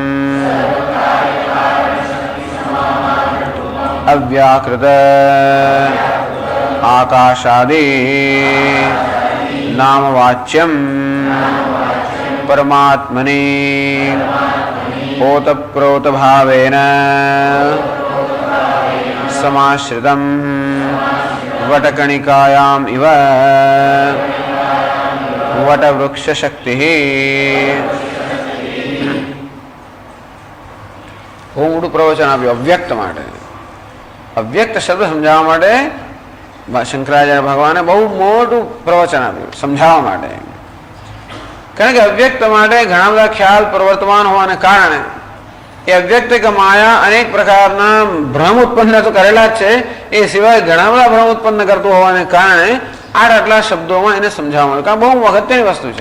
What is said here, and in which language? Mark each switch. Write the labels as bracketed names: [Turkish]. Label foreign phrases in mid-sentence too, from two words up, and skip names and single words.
[Sanskrit] अव्याकृत आकाशादि नामवाच्यम परमात्मने ओतप्रोत भावेन समाश्रितम वटकणिकायाम इव वटवृक्ष शक्ति. [Gujarati] બહુ મોટું પ્રવચન આપ્યું અવ્યક્ત માટે. અવ્યક્ત શબ્દ સમજાવવા માટે શંકરાચાર્ય ભગવાને બહુ મોટું પ્રવચન આપ્યું સમજાવવા માટે. કારણ કે અવ્યક્ત માટે ઘણા બધા ખ્યાલ પ્રવર્તમાન હોવાને કારણે એ અવ્યક્ત કે માયા અનેક પ્રકારના ભ્રમ ઉત્પન્ન તો કરેલા જ છે, એ સિવાય ઘણા બધા ભ્રમ ઉત્પન્ન કરતું હોવાને કારણે આટલા શબ્દોમાં એને સમજાવવાનું, કારણ બહુ અગત્યની વસ્તુ છે.